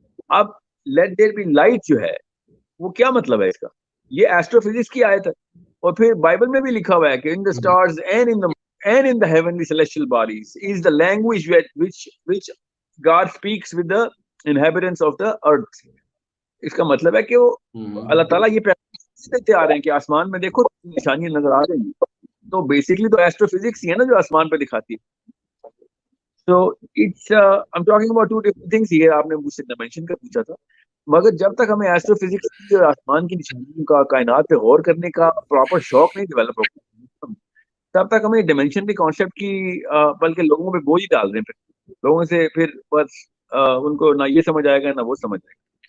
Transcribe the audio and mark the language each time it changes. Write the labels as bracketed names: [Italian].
[Urdu] اب [English] let there be light [Urdu] جو ہے وہ کیا مطلب ہے اس کا؟ یہ ایسٹرو فزکس کی آیت ہے، اور پھر بائبل میں بھی لکھا ہوا ہے کہ [English] In the stars and in the heavenly celestial bodies is the language which God speaks with the inhabitants of the earth. [Urdu] اس کا مطلب ہے کہ وہ اللہ تعالیٰ یہ پیغام دیتے آ رہے ہیں کہ آسمان میں دیکھو نشانیاں نظر آ رہی ہیں، تو بیسکلی تو ایسٹرو فزکس ہی ہے نا جو آسمان پہ دکھاتی ہے. [English] So it's I'm talking about 2 different things here. [Urdu] آپ نے مجھ سے ڈائمینشن کا پوچھا تھا، مگر جب تک ہمیں ایسٹرو فزکس کی اور آسمان کی نشانیوں کا، کائنات پہ غور کرنے کا پراپر شوق نہیں ڈیولپ ہوگا، تب تک ہمیں ڈائمینشن کے کانسیپٹ کی بلکہ لوگوں پہ بوجھ ڈال رہے ہیں، پھر لوگوں سے پھر بس ان کو نہ یہ سمجھ آئے گا نہ وہ سمجھ آئے گا.